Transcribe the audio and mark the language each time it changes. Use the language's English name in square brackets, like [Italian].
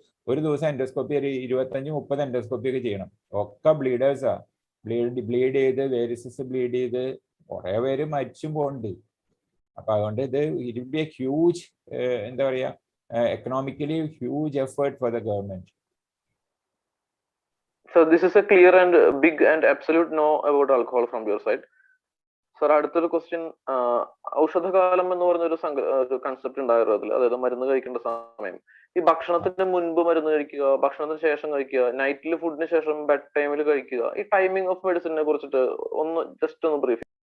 [Malayalam] ഒരു ദിവസം എൻഡോസ്കോപ്പി ഒരു 25-30 എൻഡോസ്കോപ്പി ഒക്കെ ചെയ്യണം. ഒക്കെ ബ്ലീഡേഴ്സാ. ബ്ലീഡ് ചെയ്ത് വേരിസസ് ബ്ലീഡ് ചെയ്ത് കുറെ പേര് മരിച്ചും പോകുന്നുണ്ട്. അപ്പൊ അതുകൊണ്ട് ഇത് [English] it will be a huge [Malayalam] എന്താ പറയാ, [English] economically huge effort for the government. So this is a clear and big and absolute no about alcohol from your side. [Malayalam] Sir, അടുത്തൊരു ക്വസ്റ്റ്യൻ, ഔഷധകാലം എന്ന് പറഞ്ഞൊരു കൺസെപ്റ്റ് ഉണ്ടായിരുന്നു അതിൽ. അതായത് മരുന്ന് കഴിക്കേണ്ട സമയം. ഈ ഭക്ഷണത്തിന് മുൻപ് മരുന്ന് കഴിക്കുക, ഭക്ഷണത്തിന് ശേഷം കഴിക്കുക, നൈറ്റിൽ ഫുഡിന് ശേഷം ബെഡ് ടൈമിൽ കഴിക്കുക, ഈ ടൈമിംഗ് ഓഫ് മെഡിസിനെ കുറിച്ചിട്ട് ഒന്ന് ജസ്റ്റ് ഒന്ന് ബ്രീഫ്.